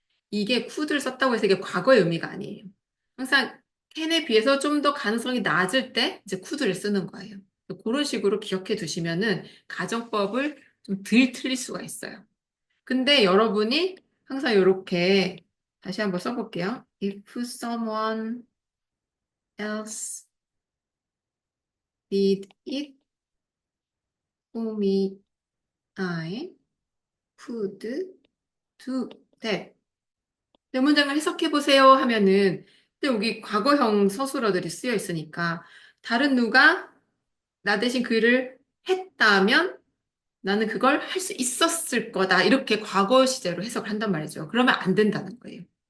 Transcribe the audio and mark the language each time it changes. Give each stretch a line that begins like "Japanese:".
Korean: 이게 could를 썼다고 해서 이게 과거의 의미가 아니에요. 항상 can에 비해서 좀 더 가능성이 낮을 때 이제 could를 쓰는 거예요. 그런 식으로 기억해 두시면은 가정법을 좀 덜 틀릴 수가 있어요. 근데 여러분이 항상 이렇게 다시 한번 써볼게요.
English: If someone else did it for me, I could do that.
Korean: 네 문장을 해석해 보세요 하면은 근데 여기 과거형 서술어들이 쓰여 있으니까 다른 누가 나 대신 그 일을 했다면 나는 그걸 할 수 있었을 거다. 이렇게 과거 시제로 해석을 한단 말이죠. 그러면 안 된다는 거예요.